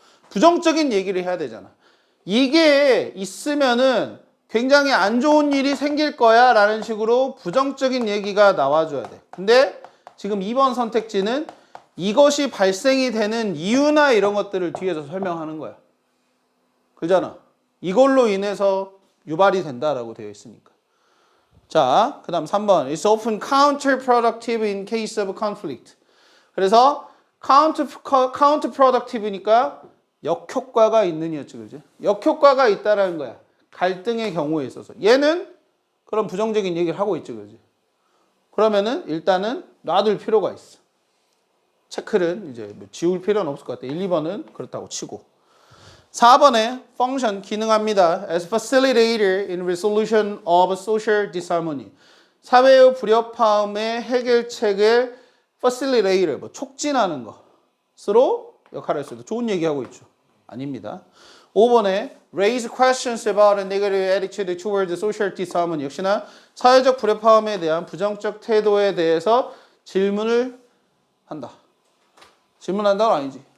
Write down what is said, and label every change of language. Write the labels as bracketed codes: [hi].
[ko] 부정적인 얘기를 해야 되잖아. 이게 있으면은 굉장히 안 좋은 일이 생길 거야 라는 식으로 부정적인 얘기가 나와줘야 돼. 근데 지금 2번 선택지는 이것이 발생이 되는 이유나 이런 것들을 뒤에서 설명하는 거야. 그잖아. 이걸로 인해서 유발이 된다라고 되어 있으니까. 자, 그 다음 3번. [en] It's often counterproductive in case of conflict. [ko] 그래서 counterproductive니까 역효과가 있느냐였지, 그지? 역효과가 있다라는 거야. 갈등의 경우에 있어서. 얘는 그런 부정적인 얘기를 하고 있지, 그지? 그러면은 일단은 놔둘 필요가 있어. 체크를 이제 지울 필요는 없을 것 같아. 1, 2번은 그렇다고 치고. 4번에 function 기능합니다. [en] As facilitator in resolution of social disharmony. [ko] 사회의 불협화음의 해결책을 facilitator, 뭐 촉진하는 것으로 역할을 했어요. 좋은 얘기하고 있죠. 아닙니다. 5번에 [en] raise questions about a negative attitude toward social disharmony. [ko] 역시나 사회적 불협화음에 대한 부정적 태도에 대해서 질문을 한다. 질문한다는 아니지.